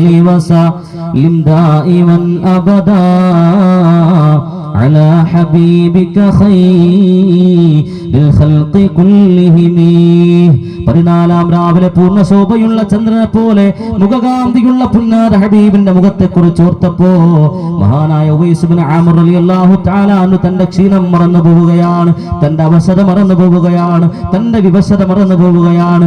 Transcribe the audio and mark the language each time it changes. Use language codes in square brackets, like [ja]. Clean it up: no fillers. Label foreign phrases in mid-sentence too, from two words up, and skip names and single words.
[ar] وسلم دائما أبدا على حبيبك خير الخلق كلهم. [ml] 14 രാവിലെ പൂർണ്ണ ശോഭയുള്ള ചന്ദ്രനെ പോലെ മുഖകാന്തിയുള്ള പുന്നാര ഹബീബിന്റെ മുഖത്തെ കുറിച്ച് ഓർത്തപ്പോ മഹാനായ ഉവൈസ് ഇബ്നു ആമിർ [ar] رضي الله تعالى عنه [ml] തന്റെ ക്ഷീണം മറന്നു പോവുകയാണ്, തന്റെ അവശത മറന്നു പോവുകയാണ്, തന്റെ വിവശത മറന്നു പോവുകയാണ്.